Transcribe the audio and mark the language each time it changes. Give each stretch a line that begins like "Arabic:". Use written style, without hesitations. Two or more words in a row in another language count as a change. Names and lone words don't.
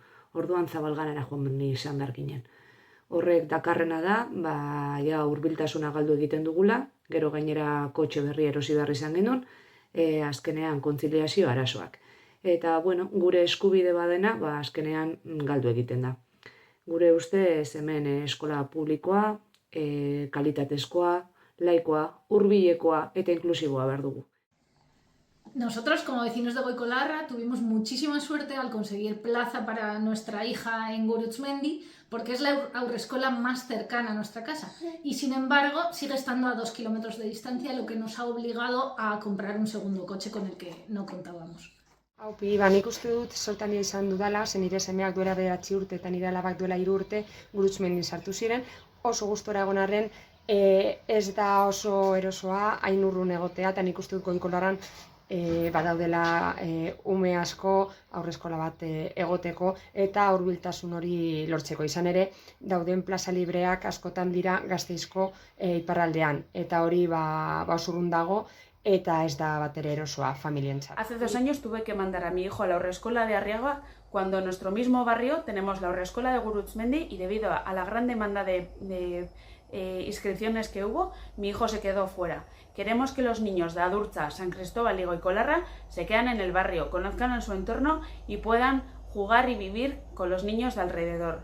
Basque: Orduan Zabalganara joan izan behar ginen. Horrek dakarrena da, ja hurbiltasuna galdu egiten dugula, gero gainera kotxe berri erosi behar izan genuen, azkenean kontziliazio arazoak. Eta, gure eskubide badena, azkenean galdu egiten da. Gure ustez hemen eskola publikoa, kalitatezkoa, laikoa, hurbilekoa eta inklusiboa behar dugu.
Spanish: Nosotros, como vecinos de Goikolarra, tuvimos muchísima suerte al conseguir plaza para nuestra hija en Gurutxmendi, porque es la haurreskola más cercana a nuestra casa. Y sin embargo, sigue estando a 2 kilómetros de distancia, lo que nos ha obligado a comprar un segundo coche con el que no contábamos.
Basque: Haupi, nik uste dut sortania izan dudala, zen nire semeak duela 9 urte eta nire alabak duela 3 urte Gurutxmendin sartu ziren. Oso gustora egon arren, ez da oso erosoa, hain urrun egotea, eta nik uste dut Goikolarran badaudela ume asko haurreskola bat egoteko eta hurbiltasun hori lortzeko. Izan ere, dauden plaza libreak askotan dira Gasteizko iparraldean, eta hori oso urrun dago, eta ez da batere erosoa familientzat.
Spanish: Hace 2 años tuve que mandar a mi hijo a la haurreskola de Arriaga cuando en nuestro mismo barrio tenemos la haurreskola de Gurutxmendi y debido a la gran demanda de inscripciones que hubo, mi hijo se quedó fuera. Queremos que los niños de Adurza, San Cristóbal y Goikolarra se queden en el barrio, conozcan a su entorno y puedan jugar y vivir con los niños de alrededor.